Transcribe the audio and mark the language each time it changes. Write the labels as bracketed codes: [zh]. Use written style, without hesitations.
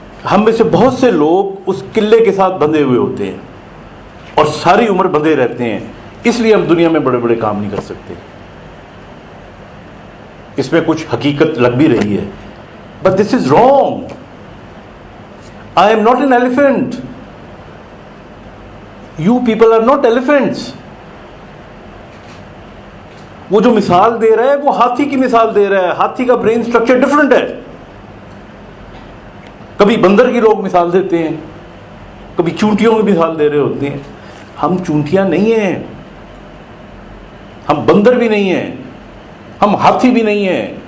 [ur] ہم میں سے بہت سے لوگ اس قلعے کے ساتھ بندھے ہوئے ہوتے ہیں اور ساری عمر بندھے رہتے ہیں, اس لیے ہم دنیا میں بڑے بڑے کام نہیں کر سکتے. اس میں کچھ حقیقت لگ بھی رہی ہے, [en] But this is wrong. I am not an elephant. You people are not elephants. [ur] وہ جو مثال دے رہا ہے وہ ہاتھی کی مثال دے رہا ہے. ہاتھی کا برین سٹرکچر ڈفرنٹ ہے. کبھی بندر کی لوگ مثال دیتے ہیں, کبھی چونٹیوں کی مثال دے رہے ہوتے ہیں. ہم چونٹیاں نہیں ہیں, ہم بندر بھی نہیں ہیں, ہم ہاتھی بھی نہیں ہیں.